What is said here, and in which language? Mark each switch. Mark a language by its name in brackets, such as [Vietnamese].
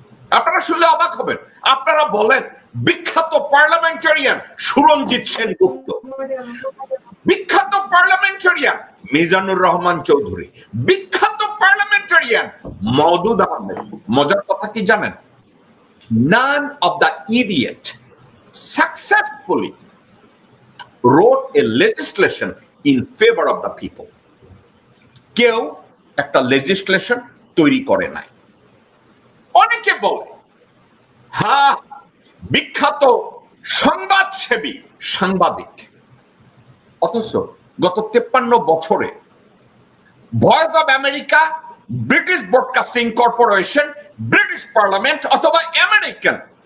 [Bangla] আপনারা শুনলে অবাক হবেন। আপনারা বলেন বিখ্যাত পার্লামেন্টারিয়ান সুরঞ্জিত সেনগুপ্ত, বিখ্যাত পার্লামেন্টারিয়ান মিজানুর রহমান চৌধুরী, বিখ্যাত পার্লামেন্টারিয়ান মওদুদ আহমেদ। মজার কথা কি জানেন? [English] None of the idiot successfully wrote a legislation in favor of the people. [Bangla] কেউ একটা লেজিসলেশন তৈরি করে নাই। অনেকে বলে হ্যাঁ বিখ্যাত সংবাদসেবী সাংবাদিক, অথচ গত 53 বছরে voice of America, British broadcasting corporation, British parliament অথবা আমেরিকান